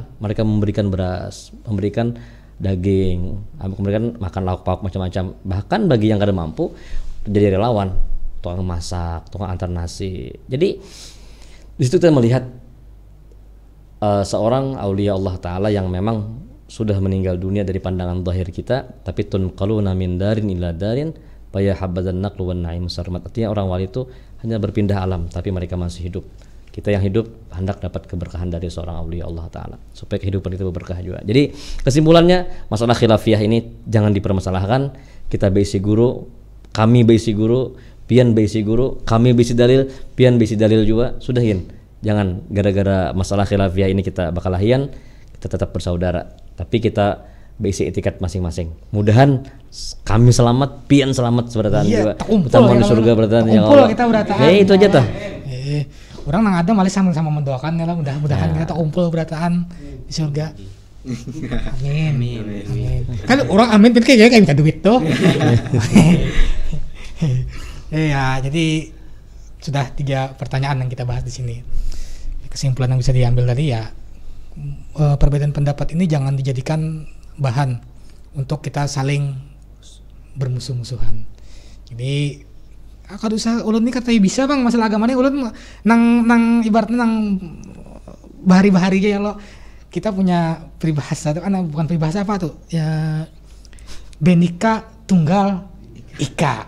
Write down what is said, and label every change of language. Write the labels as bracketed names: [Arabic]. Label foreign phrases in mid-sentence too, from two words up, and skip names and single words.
[Indonesian] Mereka memberikan beras, memberikan daging, memberikan makan lauk-pauk macam-macam. [Banjar] Bahkan bagi yang kada mampu jadi relawan, tukang masak, tukang antar nasi. [Indonesian] Jadi di situ kita melihat seorang aulia Allah Ta'ala yang memang sudah meninggal dunia dari pandangan zahir kita, tapi [Arabic] تنقلون من دار إلى دار فيهبدن النقل والنعيم سرمت. [Indonesian] Artinya orang wali itu hanya berpindah alam, tapi mereka masih hidup. Kita yang hidup hendak dapat keberkahan dari seorang aulia Allah Ta'ala, supaya kehidupan itu berberkah juga. Jadi kesimpulannya, masalah khilafiyah ini jangan dipermasalahkan. [Banjar] Kita beisi guru, kami beisi guru, pian beisi guru, kami beisi dalil, pian beisi dalil juga. [Indonesian] Sudahin. [Banjar] Jangan gara-gara masalah khilafiyah ini kita bakal lahian. [Indonesian] Kita tetap bersaudara, tapi kita beisi etikat masing-masing. [Banjar] Mudahan kami selamat, pian selamat seberataan juga. Kita mau di surga berataan [Arabic] ya Allah. [Banjar] Kita berataan. Itu aja tah. Orang nang ada malah sama mendoakan ya lah, mudah-mudahan kita kumpul berataan di surga. [Indonesian] Amin. Kan orang amin kayak minta duit tuh. Ya, jadi sudah 3 pertanyaan yang kita bahas di sini. Kesimpulan yang bisa diambil tadi ya, perbedaan pendapat ini jangan dijadikan bahan untuk kita saling bermusuh-musuhan. [Banjar] Jadi kalau usah ulun ini katanya bisa bang masalah agama ini ulun nang ibaratnya nang bahari-bahari aja ya lo. [Indonesian] Kita punya peribahasa itu kan, bukan peribahasa apa tuh ya, benika tunggal ika.